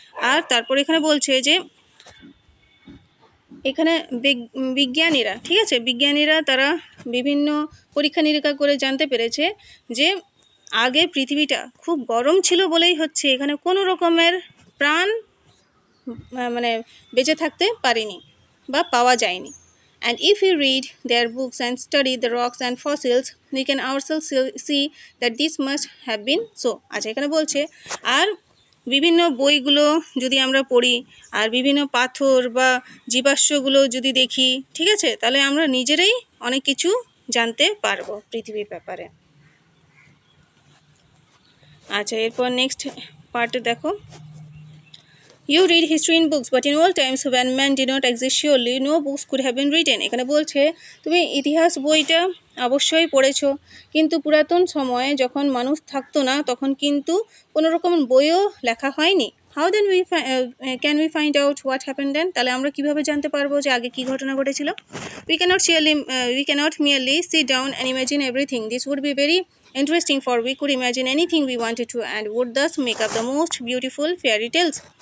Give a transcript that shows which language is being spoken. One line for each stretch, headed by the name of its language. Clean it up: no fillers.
Bangla: আর তারপর এখানে বলছে যে এখানে বিজ্ঞানীরা, ঠিক আছে, বিজ্ঞানীরা তারা বিভিন্ন পরীক্ষা নিরীক্ষা করে জানতে পেরেছে যে আগে পৃথিবীটা খুব গরম ছিল বলেই হচ্ছে এখানে কোনো রকমের প্রাণ মানে বেঁচে থাকতে পারেনি বা পাওয়া যায়নি।
English: And if we read their books and study the rocks and fossils, we can ourselves see that this must have been so.
Bangla: আচ্ছা এখানে বলছে আর বিভিন্ন বইগুলো যদি আমরা পড়ি আর বিভিন্ন পাথর বা জীবাশ্মগুলো যদি দেখি, ঠিক আছে, তাহলে আমরা নিজেরাই অনেক কিছু জানতে পারবো পৃথিবীর ব্যাপারে। আচ্ছা এরপর নেক্সট পার্টে দেখো,
English: You read history in books, but in old times when men did not exist, surely no books could have been written.
Bangla: এখানে বলছে তুমি ইতিহাস বইটা অবশ্যই পড়েছো, কিন্তু পুরাতন সময়ে যখন মানুষ থাকতো না তখন কিন্তু কোনো রকম বইও লেখা হয়নি।
English: How then can we find out what happened then?
Bangla: তাহলে আমরা কিভাবে জানতে পারবো যে আগে কি ঘটনা ঘটেছিল?
English: We cannot merely sit down and imagine everything. This would be very interesting, for we could imagine anything we wanted to and would thus make up the most beautiful fairy tales.